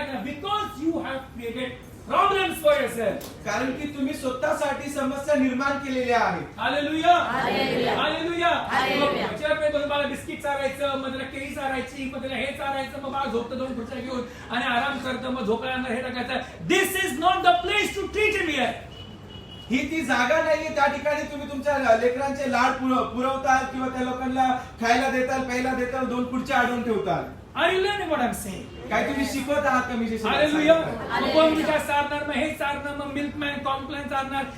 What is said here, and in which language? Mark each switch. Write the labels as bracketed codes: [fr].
[en] Because you have created problems for yourself. [mr] कारण की तुम्ही स्वतःसाठी समस्या निर्माण केलेल्या आहेत. Hallelujah, hallelujah, hallelujah. हालेलुया. मग मला बिस्किट चारायचं, मग त्याला केळी चारायची, मग त्याला हे चारायचं, मग बाळा झोपतं दोन खुर्च्या घेऊन आणि आराम करतं, मग झोपल्यानंतर हे टाकायचं. [en] This is not the place to treat him here. [mr] ही ती जागा नाहीये त्या ठिकाणी तुम्ही तुमच्या लेकरांचे लाड पुरवताल किंवा त्या लोकांना खायला देताल, प्यायला देताल, दोन खुर्च्या अडवून ठेवताल. [en] Are you learning what I am saying? [mr] काय तुम्ही शिकवत आहात का? मी जे हालेलुया. सांगतोय. मग कोण मिठाई चारणार, मग हे चारणार, मग मिल्कमॅन कॉम्प्लेन चारणार.